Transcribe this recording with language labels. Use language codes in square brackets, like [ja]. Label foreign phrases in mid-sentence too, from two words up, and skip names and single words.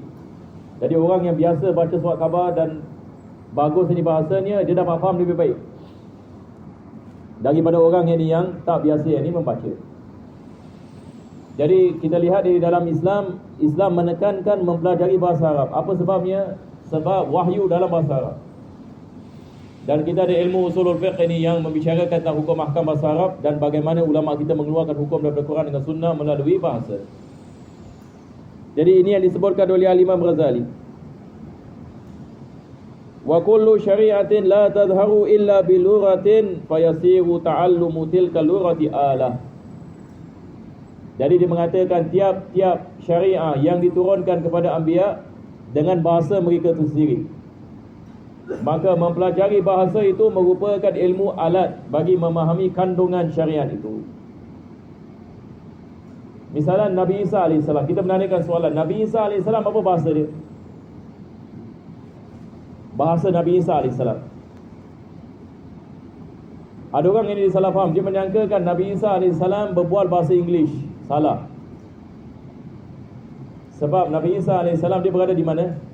[ms] Jadi orang yang biasa baca surat khabar dan bagus ini bahasanya, dia dapat faham lebih baik daripada orang yang tak biasa yang ini membaca. Jadi kita lihat di dalam Islam, Islam menekankan mempelajari bahasa Arab. Apa sebabnya? Sebab wahyu dalam bahasa Arab. Dan kita ada ilmu [ar] usulul fiqh [ms] ini yang membicarakan tentang hukum ahkam bahasa Arab dan bagaimana ulama kita mengeluarkan hukum daripada Quran dengan sunnah melalui bahasa. Jadi ini yang disebutkan oleh Imam Ghazali. [ar] وكل شريعة لا تظهر إلا بلغة فيصير تعلم تلك اللغة آلة. [ms] Jadi dia mengatakan tiap-tiap syariah yang diturunkan kepada anbiya dengan bahasa mereka itu sendiri. Maka mempelajari bahasa itu merupakan ilmu alat bagi memahami kandungan syariat itu. Misalnya Nabi Isa AS, kita menanyakan soalan, Nabi Isa AS apa bahasa dia? Bahasa Nabi Isa AS. Ada orang yang disalah faham, dia menyangkakan Nabi Isa AS berbual bahasa Inggeris. Salah. Sebab Nabi Isa AS dia berada di mana?